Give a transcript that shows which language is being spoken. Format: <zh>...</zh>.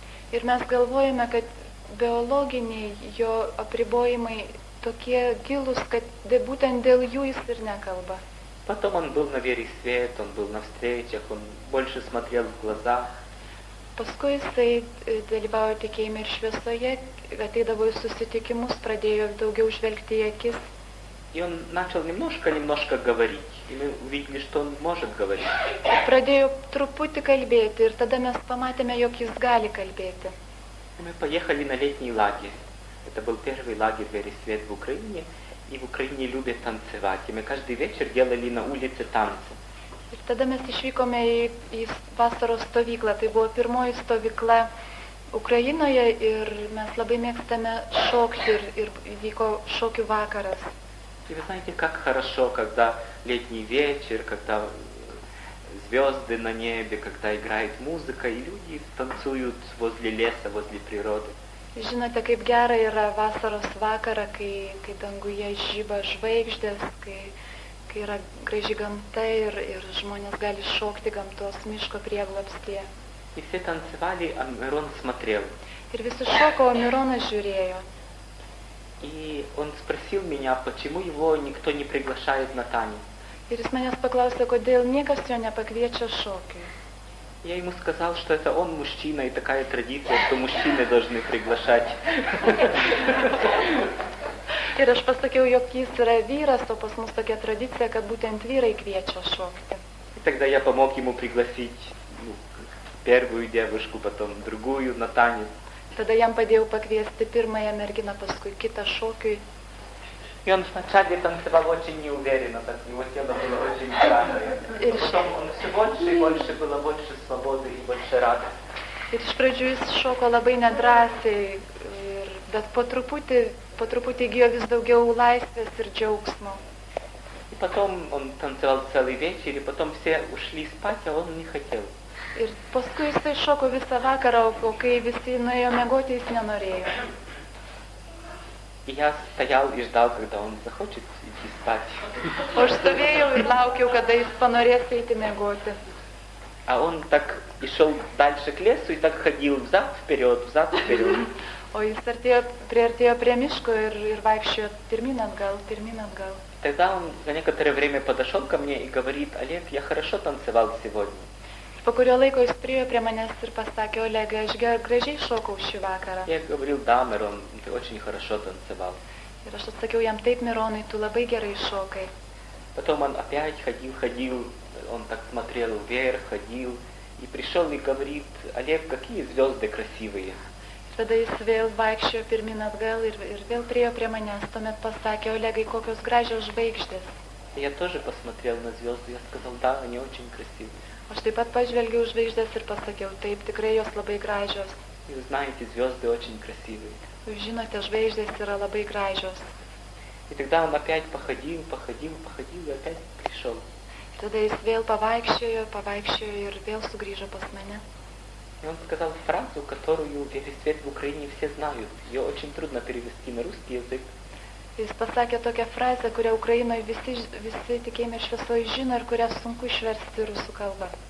<lt>Ir mes galvojame, kad biologiniai jo apribojimai tokie gilūs, kad būtent dėl jų jis ir nekalba.</lt> <ru>Потом он был на вере и свет, он был на встречах, он больше смотрел в глаза.</ru> <lt>Paskui jisai dalyvavo tikėjime ir šviesoje, ateidavo į susitikimus, pradėjo daugiau žvelgti į akis.</lt> <ru>И он начал немножко говорить. И мы увидели, что он может говорить.</ru> <lt>Pradėjo truputį kalbėti ir tada mes pamatėme, jog jis gali kalbėti.</lt> <ru>И мы поехали на летний лагерь. Это был первый лагерь «Веры и свет» в Украине. И в Украине любят танцевать. И мы каждый вечер делали на улице танцы.</ru> <lt>Ir tada mes išvykome į vasaros stovyklą. Tai buvo pirmoji stovykla Ukrainoje ir mes labai mėgstame šokti ir vyko šokių vakaras.</lt> <ru>И вы знаете, как хорошо, когда летний вечер, когда звезды на небе, когда играет музыка, и люди танцуют возле леса, возле природы.</ru> <lt>Žinote, kaip gera yra vasaros vakarą, kai danguje žyba žvaigždės, kai yra graži gamta ir žmonės gali šokti gamtos miško prieglobstyje.</lt> <ru>И все танцевали, а Мирон смотрел.</ru> <lt>Ir visi šoko, o Mironas žiūrėjo.</lt> <ru>И он спросил меня, почему его никто не приглашает на танец.</ru> <lt>Ir jis manęs paklausė, kodėl niekas jo nepakviečia šokiui.</lt> <ru>Я ему сказал, что это он мужчина, и такая традиция, что мужчины должны приглашать.</ru> <lt>Ir aš pasakiau, jog jis yra vyras, o pas mus tokia tradicija, kad būtent vyrai kviečia šokti.</lt> <ru>И тогда я помог ему пригласить первую девушку, потом другую на танец.</ru> <lt>Tada jam padėjau pakviesti pirmąją merginą, paskui kitą šokiui.</lt> <ru>И он вначале танцевал очень неуверенно, так его тело было очень странное. И потом он все больше и больше, было больше свободы и больше радости.</ru> <lt>Ir iš pradžių jis šoko labai nedrąsiai, bet po truputį įgijo vis daugiau laisvės ir džiaugsmo.</lt> <ru>И потом он танцевал целый вечер, и потом все ушли спать, а он не хотел.</ru> <lt>Ir paskui jisai šoko visą vakarą, o kai visi nuėjo miegoti, jis nenorėjo.</lt> <ru>И я стоял и ждал, когда он захочет идти спать.</ru> <lt>O aš stovėjau ir laukiau, kada jis panorės eiti miegoti.</lt> <ru>А он так и шел дальше к лесу, и так ходил взад-вперед.</ru> <lt>O jis priartėjo prie miško ir vaikščiojo pirmyn atgal.</lt> <ru>Тогда он за некоторое время подошел ко мне и говорит: Олег, я хорошо танцевал сегодня.</ru> <lt>Po kurio laiko jis priėjo prie manęs ir pasakė: Olegai, aš gražiai šokau šį vakarą.</lt> <ru>Я говорил: да, Мирон, ты очень хорошо танцевал.</ru> <lt>Ir aš atsakiau jam: taip, Mironai, tu labai gerai šokai.</lt> <ru>Потом он опять ходил, он так смотрел вверх, ходил, и пришел и говорит: Олег, какие звезды красивые.</ru> <lt>Tada jis vėl vaikščiojo pirmyn atgal ir vėl priėjo prie manęs. Tuomet pasakė: Olegai, kokios gražios žvaigždės.</lt> <ru>Я тоже посмотрел на звезды, я сказал: да, они очень красивые.</ru> <lt>Aš taip pat pažvelgiau žvaigždės ir pasakiau: taip, tikrai jos labai gražios.</lt> <ru>И вы знаете, звезды очень красивые.</ru> <lt>Jūs žinote, žvaigždės yra labai gražios.</lt> <ru>И тогда он опять походил, и опять пришел.</ru> <lt>Tada jis vėl pavaikščiojo ir vėl sugrįžo pas mane.</lt> <ru>И он сказал фразу, которую весь свет в Украине все знают. Ее очень трудно перевести на русский язык.</ru> <lt>Jis pasakė tokią frazę, kurią Ukrainoje visi tikėjime šviesoje žino ir kurią sunku išversti rusų kalbą.</lt>